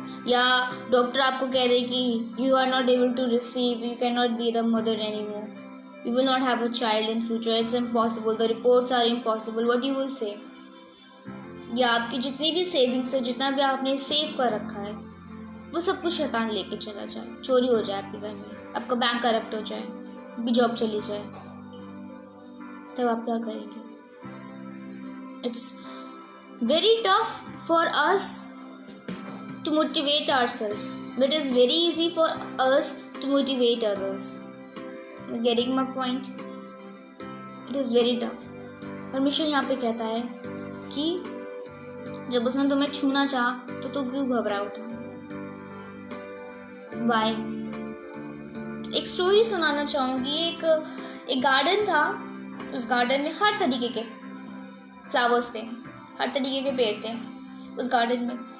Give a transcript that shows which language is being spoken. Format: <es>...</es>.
<hi>या डॉक्टर आपको कह दे कि</hi> <en>You are not able to receive, you can not be the mother any more, you will not have a child in future, it's impossible, the reports are impossible, what you will say?</en> <hi>या आपकी जितनी भी savings है, जितना भी आपने save कर रखा है, वो सब कुछ शैतान लेके चला जाए, चोरी हो जाए आपके घर में, आपका बैंक करप्ट हो जाए, आपकी जॉब चली जाए, तब आप क्या करेंगे?</hi> <en>It's very tough for us to motivate ourselves, but it's very easy for us to motivate others. Getting my point? It is very tough.</en> <hi>परमेश्वर यहाँ पे कहता है कि जब उसने तुम्हें छूना चाहा तो तुम क्यों घबरा उठा?</hi> <en>Why?</en> <hi>एक स्टोरी सुनाना चाहूँगी। एक गार्डन था, उस गार्डन में हर तरीके के फ्लावर्स थे, हर तरीके के पेड़ थे उस गार्डन में।</hi>